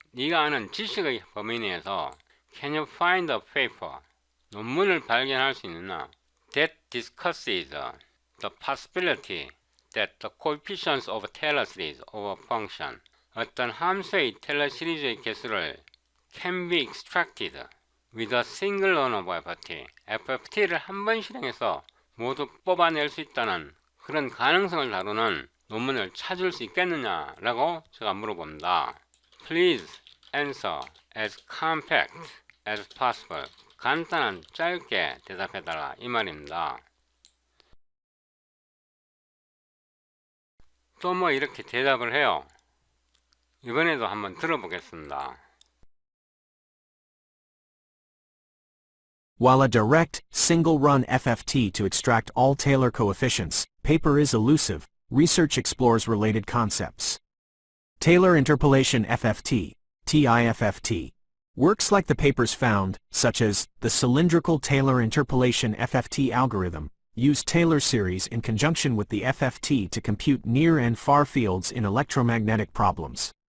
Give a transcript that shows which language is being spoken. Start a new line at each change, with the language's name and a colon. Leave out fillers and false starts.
Korean: 네가 아는 지식의 범위 내에서
English: can you find a paper?
Korean: 논문을 발견할 수 있느냐?
English: That discusses the possibility that the coefficients of Taylor series of a function.
Korean: 어떤 함수의 테일러 시리즈의 개수를
English: can be extracted with a single run of FFT.
Korean: FFT를 한 번 실행해서 모두 뽑아낼 수 있다는 그런 가능성을 다루는 논문을 찾을 수 있겠느냐라고 제가 물어봅니다.
English: Please answer as compact as possible.
Korean: 간단한 짧게 대답해달라 이 말입니다. 또 뭐 이렇게 대답을 해요. 이번에도 한번 들어보겠습니다.
English: While a direct, single-run FFT to extract all Taylor coefficients, paper is elusive, research explores related concepts. Taylor interpolation FFT, TIFFT. Works like the papers found, such as the cylindrical Taylor interpolation FFT algorithm, use Taylor series in conjunction with the FFT to compute near and far fields in electromagnetic problems.